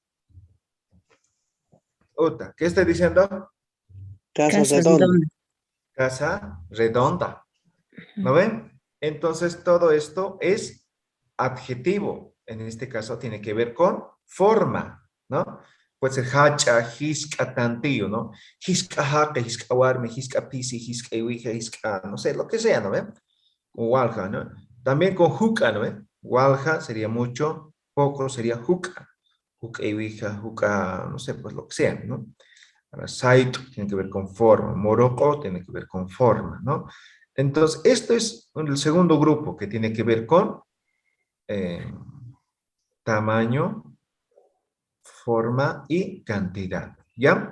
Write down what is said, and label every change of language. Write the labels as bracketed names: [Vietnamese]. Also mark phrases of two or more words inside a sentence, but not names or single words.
[Spanish] Uta, ¿qué estoy diciendo? Casa Casa redonda. redonda. Casa redonda. ¿No ven? Entonces todo esto es adjetivo. En este caso tiene que ver con forma, ¿no? Puede ser hacha, [Aymara] hisca, tantillo, ¿no? Hisca jaca, hisca warme, hisca pisi, hisca iwija, hisca, [Spanish] no sé, lo que sea, ¿no ven? O walja, ¿no? También con juca, ¿no ven? Walja sería mucho, poco sería juca. [Aymara] Juca iwija, [Spanish] juca, no sé, pues lo que sea, ¿no? Ahora, sait tiene que ver con forma, morocco tiene que ver con forma, ¿no? Entonces, esto es el segundo grupo que tiene que ver con tamaño, forma y cantidad, ¿ya?